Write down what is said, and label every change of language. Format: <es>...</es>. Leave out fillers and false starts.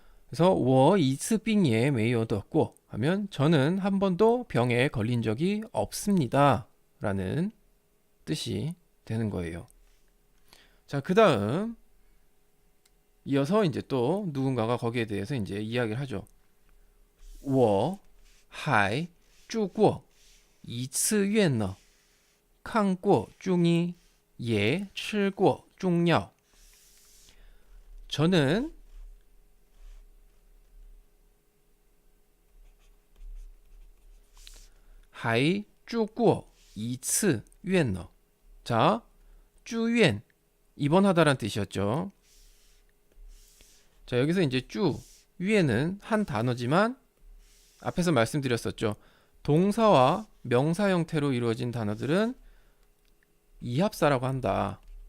<ko>그래서</ko> <zh>我一次病也没有得过</zh> <ko>하면 저는 한 번도 병에 걸린 적이 없습니다 라는 뜻이 되는 거예요. 자, 그 다음 이어서 이제 또 누군가가 거기에 대해서 이제 이야기를 하죠.</ko> <zh>我还住过一次院呢看过中医也吃过中药</zh> <ko>저는</ko> <zh>还住过一次院呢.</zh> <ko>자, 住院 입원하다란 뜻이었죠. 자, 여기서 이제 쭈 위에는 한 단어지만 앞에서 말씀드렸었죠. 동사와 명사 형태로 이루어진 단어들은 이합사라고 한다.</ko>